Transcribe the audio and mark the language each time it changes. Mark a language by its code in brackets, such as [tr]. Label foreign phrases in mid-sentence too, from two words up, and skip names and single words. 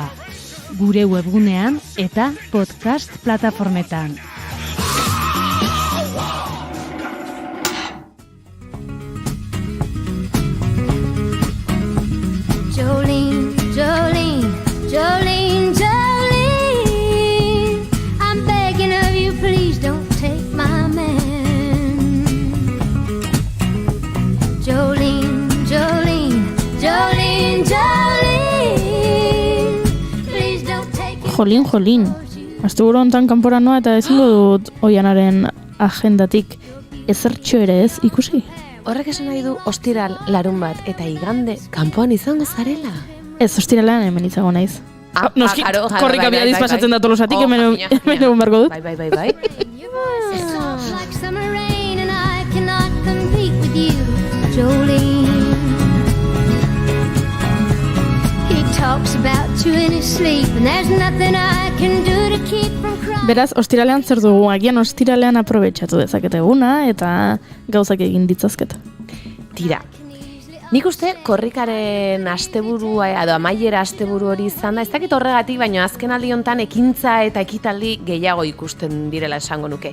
[eu] Gure webgunean eta podcast plataformetan. [en] Jolene, Jolene, Jolene, Jolene, I'm begging of you, please don't take my man. Jolene, Jolene, Jolene, Jolene, please don't take it. [eu] Jolin. Asteburu hontan kanpora noa eta ezingo dut Oianaren agendatik ezertxo ere ez ikusi. Horrek esan nahi du ostiral, larunbat eta igande kanpoan izango zarela. Ez, ostiralean hemen izango naiz. Noski, korrika biadiz pasatzen da tolosatik, hemen egun barko dut. Bai. [en] It smells like summer rain and I cannot compete with you, Jolene. He talks about you in his sleep and there's nothing I can do to keep from crying. [eu] Beraz, ostiralean zer dugu, agian ostiralean aprobetxatu dezakete eguna eta gauzak egin ditzazket. Tira. Nik uste korrikaren asteburua edo amaiera asteburu hori izan da, ez dakit horregatik, baina azken aldi hontan ekintza eta ekitaldi gehiago ikusten direla esango nuke.